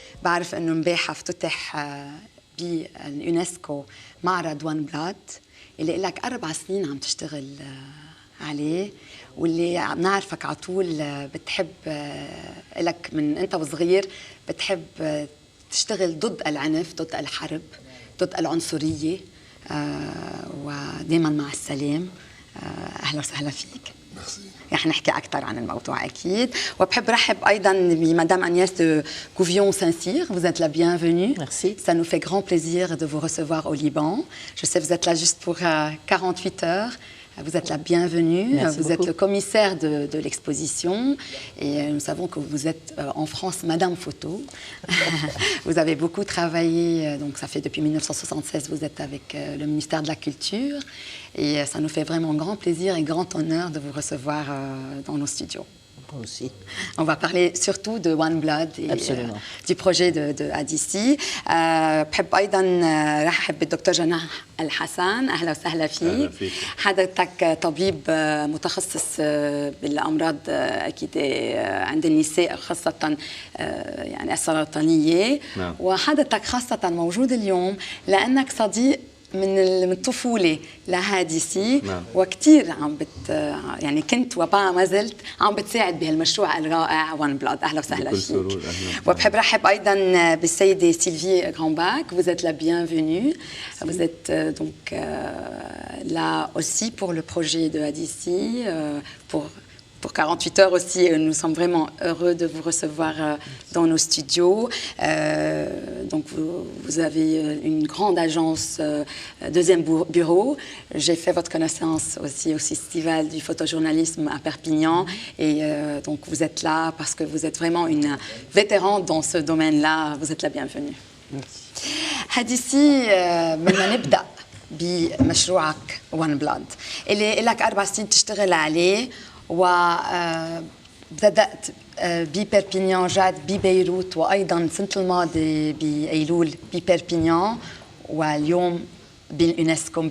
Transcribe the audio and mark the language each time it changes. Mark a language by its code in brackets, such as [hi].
[ar] بعرف انه امبارح افتتح باليونسكو معرض وان بلاد اللي لك 4 سنين عم تشتغل عليه، واللي عم نعرفك على طول بتحب لك من انت وصغير بتحب تشتغل ضد العنف، ضد الحرب، ضد العنصرية، ودائما مع السلام. أهلا وسهلا فيك. رح نحكي أكثر عن الموضوع أكيد. وبحب رحب أيضا بمدام Agnès de Gouvion-Saint-Cyr. [fr] Vous êtes la bienvenue. Merci. Ça nous fait grand plaisir de vous recevoir au Liban. Je sais que vous êtes là juste pour 48 heures. Vous êtes la bienvenue. Merci vous beaucoup. êtes le commissaire de l'exposition et nous savons que vous êtes en France Madame Photo. Vous avez beaucoup travaillé, donc ça fait depuis 1976 vous êtes avec le ministère de la Culture et ça nous fait vraiment grand plaisir et grand honneur de vous recevoir dans nos studios. Moi aussi. On va parler surtout de One Blood et du projet de ADC. [ar] بحب أيضا رحب بالدكتور جناح الحسن. أهلا وسهلا فيك. حضرتك طبيب متخصص بالأمراض أكيد عند النساء خاصة يعني السرطانية. نعم. وحضرتك خاصة موجود اليوم لأنك صديق من الطفولة لهادي سي. نعم. وكثير يعني كنت وما زلت عم بتساعد بهالمشروع الرائع وان بلاد. اهلا وسهلا بكل فيك. سرور. وبحب رحب ايضا بالسيده سيلفي غرامباك. [fr] Vous êtes la bienvenue. Vous êtes donc là aussi pour le projet de ADC, pour 48 heures aussi. Nous sommes vraiment heureux de vous recevoir dans nos studios. Donc vous avez une grande agence, deuxième bureau. J'ai fait votre connaissance aussi au festival du photojournalisme à Perpignan. Et donc vous êtes là parce que vous êtes vraiment une vétérante dans ce domaine-là. Vous êtes la bienvenue. Merci. [ar] هادي سي، بدنا نبدأ بمشروعك وان بلاد اللي لك 4 سنين تشتغل عليه، وبدأت ببربينيان، جات ببيروت، وأيضا سنة الماضي بأيلول ببربينيان، واليوم باليونسكو.